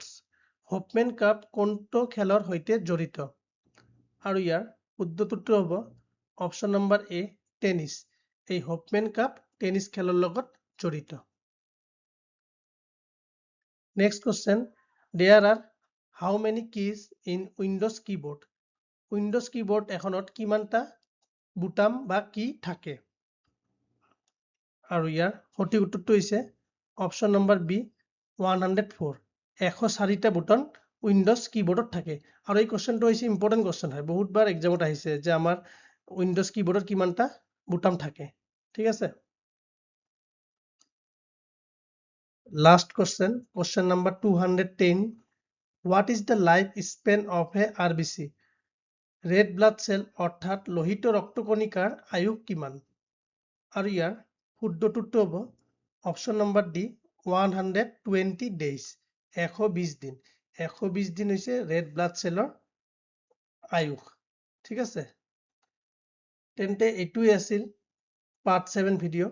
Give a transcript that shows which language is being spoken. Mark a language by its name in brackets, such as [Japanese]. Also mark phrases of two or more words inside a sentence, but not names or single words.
[Assamese] হোপমেন কাপ কোনটো খেলৰ সৈতে জড়িত? আৰু ইয়াৰ শুদ্ধটো হ'ব [English] option number A [Assamese] টেনিছ। এই হোপমেন কাপ টেনিছ খেলৰ লগত জড়িত। [English] Next question, there are how many keys in Windows keyboard? [Assamese] উইণ্ড'জ কিবৰ্ড এখনত কিমানটা বুটাম বা কি থাকে? আৰু ইয়াৰ সঠিক উত্তৰটো হৈছে [English] option number B [Assamese] 104 104টা বুটন উইন্ডোজ কিবোৰ্ডত থাকে আৰু এই কোৱেশ্চনটো হৈছে [English] important question [Assamese] হয় বহুতবাৰ এক্সামত আহিছে যে আমাৰ উইন্ডোজ কিবোৰ্ডত কিমানটা বুটাম থাকে ঠিক আছে লাষ্ট [English] question number 210 what is the life span of a RBC red blood cell [Assamese] অৰ্থাৎ লোহিত ৰক্তকণিকাৰ আয়ু কিমান আৰু ইয়াৰ শুদ্ধটো হ'ব [English] option number D [Assamese] 120 days 120 দিন 120 দিন হৈছে [English] red blood cell [Assamese] আয়ুস ঠিক আছে তেন্তে এইটোই আছিল পাৰ্ট 7 ভিডিঅ'